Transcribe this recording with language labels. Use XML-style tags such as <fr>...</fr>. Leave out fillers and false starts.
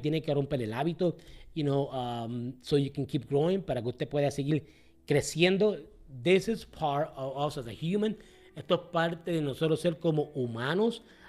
<es>Tiene que romper el hábito,</es> <en>so you can keep growing,</en> <es>para que usted pueda seguir creciendo.</es> <en>This is part of us as a human.</en> <es>Esto es parte de nosotros ser como humanos.</es>